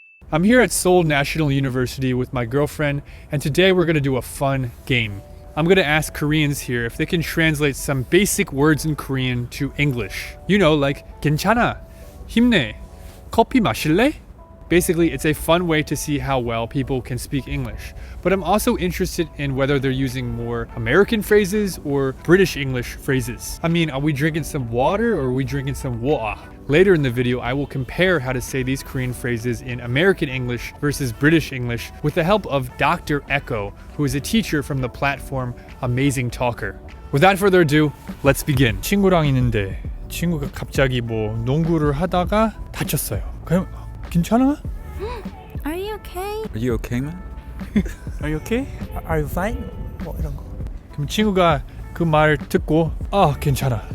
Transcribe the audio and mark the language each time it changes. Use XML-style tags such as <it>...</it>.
<en>I'm here at Seoul National University with my girlfriend, and today we're gonna do a fun game. I'm gonna ask Koreans here if they can translate some basic words in Korean to English. You know, like</en> <ko>괜찮아, 힘내, 커피 마실래?</ko> <en>Basically, it's a fun way to see how well people can speak English. But I'm also interested in whether they're using more American phrases or British English phrases. I mean, are we drinking some water or are we drinking some water? Later in the video, I will compare how to say these Korean phrases in American English versus British English with the help of Dr. Echo, who is a teacher from the platform Ameizingtoker. Without further ado, let's begin.</en> <ko>친구랑 있는데 친구가 갑자기 뭐 농구를 하다가 다쳤어요. 그럼 괜찮아?</ko> <en>Are you okay? Are you okay, man? Are you okay? Are you fine?</en> <ko>뭐 이런 거. 그럼 친구가 그 말을 듣고 괜찮아.</ko>